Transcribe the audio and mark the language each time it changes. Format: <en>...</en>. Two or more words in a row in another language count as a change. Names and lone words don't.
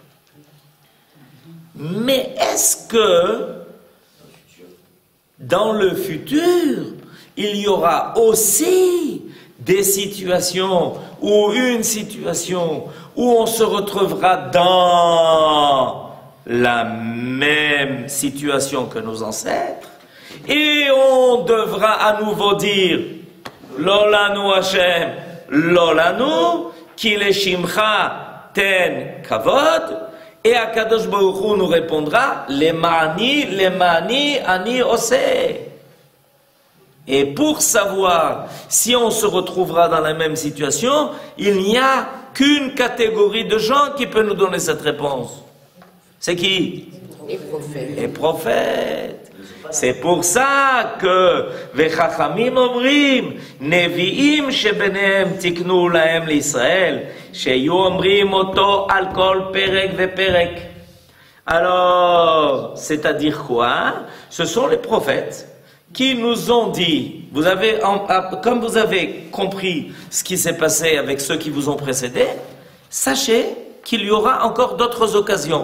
<fr>Mais est-ce que dans le futur, il y aura aussi des situations ou une situation où on se retrouvera dans la même situation que nos ancêtres et on devra à nouveau dire</fr> <he>לא לנו השם, לא לנו, כי לשמך תן כבוד.</he> <fr>Et Akadosh Baruch Hu nous répondra,</fr> <he>למעני, אני עושה.</he> <fr>Et pour savoir si on se retrouvera dans la même situation, il n'y a qu'une catégorie de gens qui peut nous donner cette réponse. C'est qui? Les prophètes. Les prophètes. C'est pour ça que</fr> <he>וחכמים אומרים נביאים שביניהם תקנו להם לישראל שיהיו אומרים אותו על כל פרק ופרק.</he> <fr>Alors, c'est-à-dire quoi? Ce sont les prophètes qui nous ont dit, comme vous avez compris ce qui s'est passé avec ceux qui vous ont précédé, sachez qu'il y aura encore d'autres occasions.</fr>